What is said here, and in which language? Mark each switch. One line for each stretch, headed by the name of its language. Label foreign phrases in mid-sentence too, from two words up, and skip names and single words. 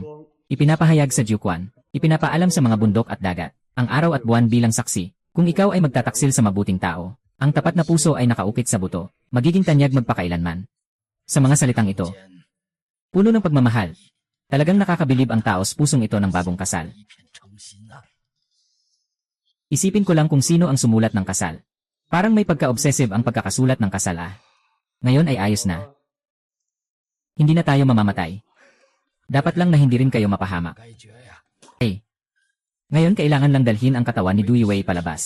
Filipino: Ipinapahayag sa Jiuquan. Ipinapaalam sa mga bundok at dagat. Ang araw at buwan bilang saksi. Kung ikaw ay magtataksil sa mabuting tao, ang tapat na puso ay nakaukit sa buto, magiging tanyag magpakailanman. Sa mga salitang ito,
Chinese: 天
Filipino: puno ng pagmamahal. Talagang nakakabilib ang taos pusong ito ng bagong kasal.
Chinese: 一片诚心啊！
Filipino: Isipin ko lang kung sino ang sumulat ng kasal. Parang may pagka-obsessive ang pagkakasulat ng kasal ah. Ngayon ay ayos na. Hindi na tayo mamamatay. Dapat lang na hindi rin kayo mapahamak.
Chinese: 该绝呀，
English: Hey.
Filipino: Ngayon kailangan lang dalhin ang katawan ni Du Yuwei palabas.